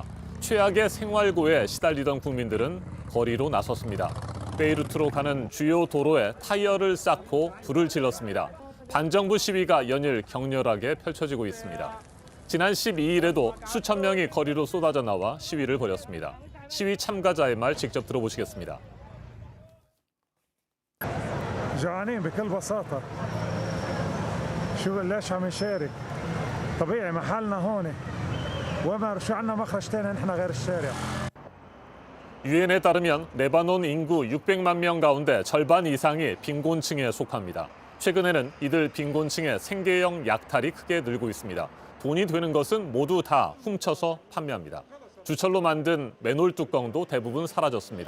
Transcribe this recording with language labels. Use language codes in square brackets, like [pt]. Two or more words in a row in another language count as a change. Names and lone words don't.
[ko] 최악의 생활고에 시달리던 국민들은 거리로 나섰습니다. 베이루트로 가는 주요 도로에 타이어를 쌓고 불을 질렀습니다. 반정부 시위가 연일 격렬하게 펼쳐지고 있습니다. 지난 12일에도 수천 명이 거리로 쏟아져 나와 시위를 벌였습니다. 시위 참가자의 말 직접 들어보시겠습니다. [ar] جوعانين بكل بساطة شو ليش عم نشارك طبيعي محلنا هون وما شو عندنا مخرج ثاني نحن غير الشارع [ko] 유엔에 따르면 레바논 인구 600만 명 가운데 절반 이상이 빈곤층에 속합니다. 최근에는 이들 빈곤층의 생계형 약탈이 크게 늘고 있습니다. 돈이 되는 것은 모두 다 훔쳐서 판매합니다. 주철로 만든 맨홀 뚜껑도 대부분 사라졌습니다.